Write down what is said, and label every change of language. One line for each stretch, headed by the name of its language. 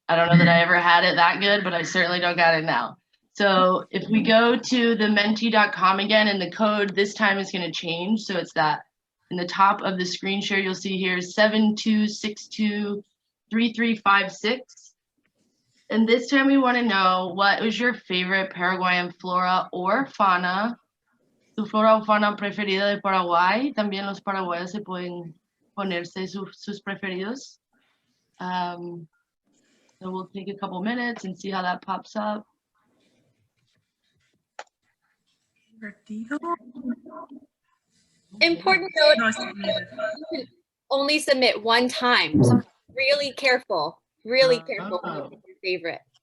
English: I don't know that I ever had it that good, but I certainly don't got it now. So if we go to the menti.com again, and the code this time is going to change. So it's that in the top of the screen share, you'll see here 72623356. And this time we want to know, what was your favorite Paraguayan flora or fauna?
Spanish: Tu flora o fauna preferida de Paraguay. También los paraguayos se pueden ponerse sus preferidos.
English: So we'll take a couple minutes and see how that pops up. Important note, you can only submit one time. So really careful with your favorite.